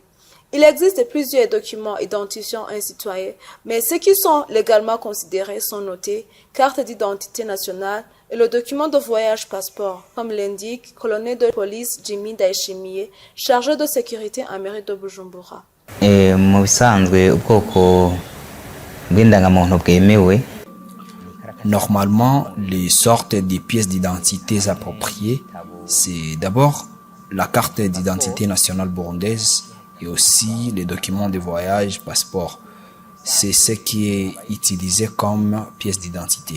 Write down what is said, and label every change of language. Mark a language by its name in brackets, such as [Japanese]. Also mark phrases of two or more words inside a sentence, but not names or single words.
[French] Il existe plusieurs documents identifiant un citoyen, mais ceux qui sont légalement considérés sont notés carte d'identité nationale et le document de voyage passeport, comme l'indique le colonel de police Jimmy Ndayishimiye, chargé de sécurité à mairie de Bujumbura. [Rundi] Mu bisanzwe ubwoko bw'indangamuntu bwemewe. [French] Normalement, les sortes de pièces d'identité appropriées, c'est d'abord la carte d'identité nationale burundaise et aussi les documents de voyage, passeport. C'est ce qui est utilisé comme pièce d'identité.